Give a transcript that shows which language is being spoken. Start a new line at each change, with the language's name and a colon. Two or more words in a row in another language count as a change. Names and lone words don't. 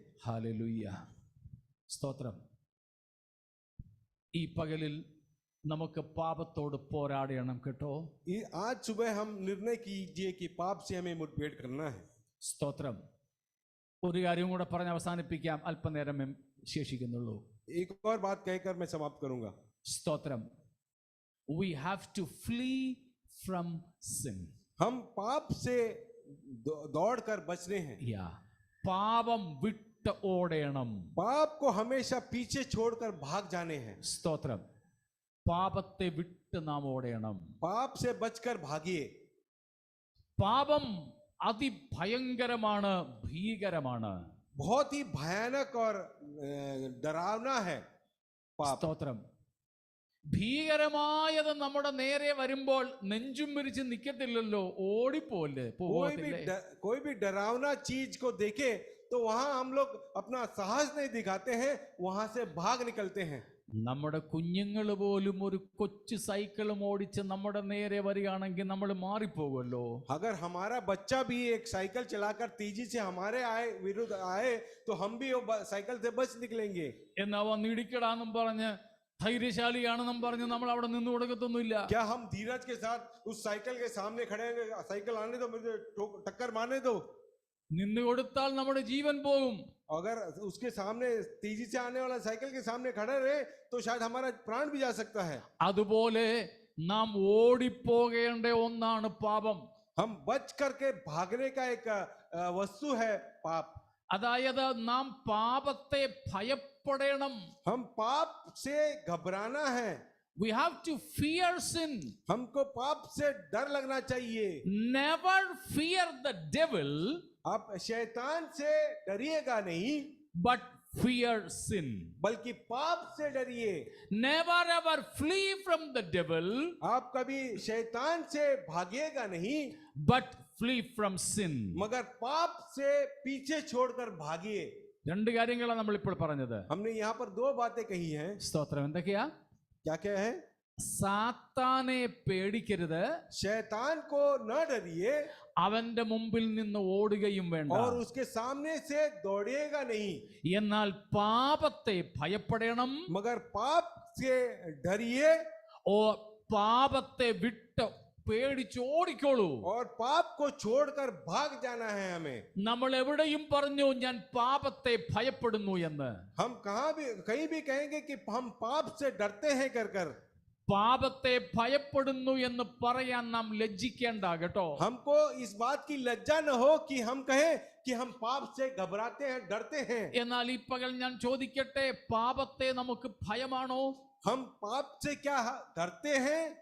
Malayalam: ഹല്ലേലൂയ. സ്തോത്രം. ഈ പകലിൽ നമുക്ക് പാപത്തോട് പോരാടണം കേട്ടോ.
Hindi: आज सुबह हम निर्णय कीजिए कि पाप से हमें मुठभेड़ करना है।
Malayalam: സ്തോത്രം. ഒരു കാര്യം കൂടെ പറഞ്ഞ് അവസാനിപ്പിക്കാം, അല്പനേരം ശേഷിക്കുന്നുള്ളൂ.
Hindi: एक और बात कहकर मैं समाप्त करूंगा।
Malayalam: സ്തോത്രം.
English: We have to flee from sin.
Hindi: हम पाप से दौड़कर बच रहे हैं।
English: Yeah.
Malayalam: പാപം വിട്ട് ഓടണം.
Hindi: पाप को हमेशा पीछे छोड़कर भाग जाने हैं.
Malayalam: സ്തോത്രം. പാപത്തെ വിട്ട് നാം ഓടണം.
Hindi: पाप से बचकर भागिए.
Malayalam: പാപം അതിഭയങ്കരമാണ്, ഭീകരമാണ്.
Hindi: बहुत ही भयानक और डरावना है पाप.
Malayalam: സ്തോത്രം. ഭീകരമായത് നമ്മുടെ നേരെ വരുമ്പോൾ നെഞ്ചും വിരിച്ച് നിൽക്കത്തില്ലല്ലോ, ഓടിപ്പോല്ലേ, പോകത്തില്ലേ?
Hindi: कोई भी डरावना चीज को देखे तो वहां हम लोग अपना साहस नहीं दिखाते हैं, वहां से भाग निकलते हैं.
Malayalam: നമ്മുടെ കുഞ്ഞുങ്ങൾ പോലും ഒരു കൊച്ചു സൈക്കിളും ഓടിച്ച് നമ്മുടെ നേരെ വരികയാണെങ്കിൽ നമ്മൾ മാറിപ്പോകുമല്ലോ.
Hindi: अगर हमारा बच्चा भी एक साइकिल चलाकर तेजी से हमारे विरुद्ध आए तो हम भी साइकिल से बच निकलेंगे.
Malayalam: എന്നാ വന്നിടിക്കടാന്നും പറഞ്ഞ് ധൈര്യശാലിയാണെന്നും പറഞ്ഞ് നമ്മൾ അവിടെ നിന്ന് കൊടുക്കത്തൊന്നുമില്ല.
Hindi: क्या हम धीरज के साथ उस साइकिल के सामने खड़े हैं, साइकिल आने दो, मुझे टक्कर मारने दो?
Malayalam: നിന്ന് കൊടുത്താൽ നമ്മുടെ ജീവൻ പോകും.
Hindi: अगर उसके सामने तेजी से आने वाला साइकिल के सामने खड़े रहे तो शायद हमारा प्राण भी जा सकता है.
Malayalam: അതുപോലെ നാം ഓടിപ്പോകേണ്ട ഒന്നാണ് പാപം.
Hindi: हम बच करके भागने का एक वस्तु है पाप.
Malayalam: അതായത് നാം പാപത്തെ ഭയപ്പെടണം.
Hindi: हम पाप से घबराना है.
English: We have to fear sin.
Hindi: हमको पाप से डर लगना चाहिए.
English: Never fear the devil.
Hindi: आप शैतान से डरिएगा नहीं,
English: but fear sin.
Hindi: बल्कि पाप से डरिए.
English: Never ever flee from the devil.
Hindi: आप कभी शैतान से भागिएगा नहीं,
English: but flee from sin.
Hindi: मगर पाप से पीछे छोड़कर भागिए.
Malayalam: രണ്ട് കാര്യങ്ങളാണ് നമ്മൾ ഇപ്പോൾ പറഞ്ഞത്.
Hindi: हमने यहाँ पर दो बातें कही हैं.
Malayalam: സ്തോത്രം. എന്തൊക്കെയാ?
Hindi: क्या क्या है?
Malayalam: സാത്താനെ പേടിക്കരുത്,
Hindi: शैतान को न डरिए,
Malayalam: അവന്റെ മുമ്പിൽ നിന്ന് ഓടുകയും വേണ്ട.
Hindi: और उसके सामने से दौड़िएगा नहीं.
Malayalam: എന്നാൽ പാപത്തെ ഭയപ്പെടണം,
Hindi: मगर पाप से डरिए,
Malayalam: ഓ പാപത്തെ വിട്ട് പേടിച്ച് ഓടിക്കോളൂ.
Hindi: और पाप को छोड़कर भाग जाना है हमें.
Malayalam: നമ്മൾ എവിടെയും പറഞ്ഞു ഞാൻ പാപത്തെ ഭയപ്പെടുന്നു എന്ന്.
Hindi: हम कहीं भी कहेंगे कि हम पाप से डरते हैं कर
Malayalam: പാപത്തെ ഭയപ്പെടുന്നു എന്ന് പറയാൻ നാം ലജ്ജിക്കേണ്ട കേട്ടോ.
Hindi: हमको इस बात की लज्जा न हो कि हम कहें कि हम पाप से घबराते हैं, डरते हैं.
Malayalam: എന്നാൽ ഈ പകൽ ഞാൻ ചോദിക്കട്ടെ, പാപത്തെ നമുക്ക് ഭയമാണോ?
Hindi: हम पाप से क्या डरते हैं?